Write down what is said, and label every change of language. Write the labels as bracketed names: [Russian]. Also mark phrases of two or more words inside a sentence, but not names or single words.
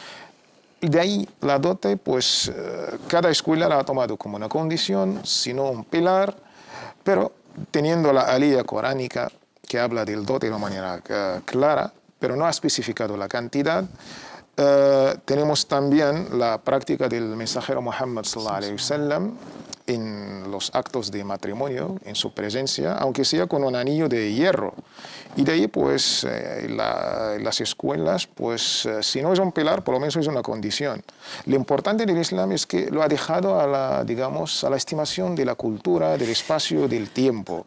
[Spanish] De ahí la dote, pues cada escuela la ha tomado como una condición, sino un pilar, pero teniendo la alía coránica que habla del dote de una manera clara, pero no ha especificado la cantidad. Tenemos también la práctica del mensajero Muhammad [Arabic] صلى الله عليه وسلم [Spanish] en los actos de matrimonio, en su presencia, aunque sea con un anillo de hierro. Y de ahí, pues, las escuelas, pues, si no es un pilar, por lo menos es una condición. Lo importante del Islam es que lo ha dejado a la, digamos, a la estimación de la cultura, del espacio, del tiempo.